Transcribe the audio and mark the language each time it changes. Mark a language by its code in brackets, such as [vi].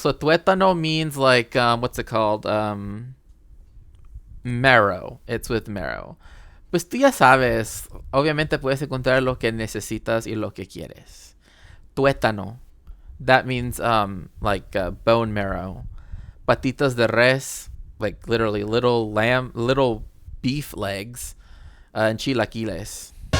[en] So tuétano means like, what's it called? Marrow. It's with marrow. [es] Pues tú ya sabes, obviamente puedes encontrar lo que necesitas y lo que quieres. Tuétano. [en] That means like bone marrow. [es] Patitas de res, [en] like literally little beef legs, and chilaquiles.